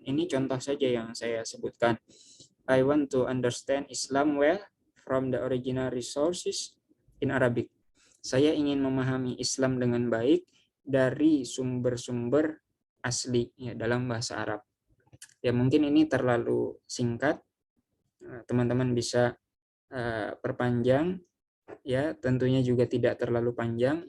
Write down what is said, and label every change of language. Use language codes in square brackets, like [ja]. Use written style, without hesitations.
[id] Ini contoh saja yang saya sebutkan. [en] I want to understand Islam well from the original resources in Arabic. [id] Saya ingin memahami Islam dengan baik dari sumber-sumber asli ya, dalam bahasa Arab. Ya, mungkin ini terlalu singkat. Teman-teman bisa perpanjang, ya tentunya juga tidak terlalu panjang.